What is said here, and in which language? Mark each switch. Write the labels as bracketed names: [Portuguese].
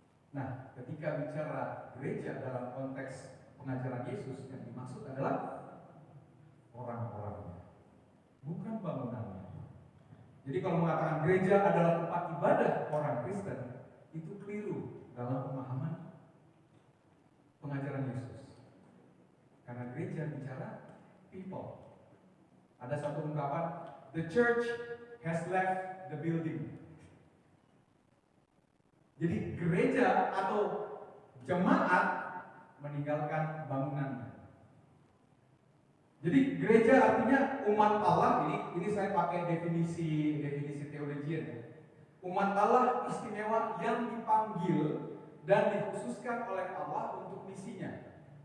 [Indonesian] Nah, ketika bicara gereja dalam konteks pengajaran Yesus, yang dimaksud adalah orang-orangnya, bukan bangunannya. Jadi kalau mengatakan gereja adalah tempat ibadah orang Kristen, itu keliru dalam pemahaman pengajaran Yesus. Karena gereja bicara people. Ada satu ungkapan, [English] the church has left the building. [Indonesian] Jadi gereja atau jemaat meninggalkan bangunannya. Jadi gereja artinya umat Allah. Ini saya pakai definisi teologian ya. Umat Allah istimewa yang dipanggil dan dikhususkan oleh Allah untuk misinya.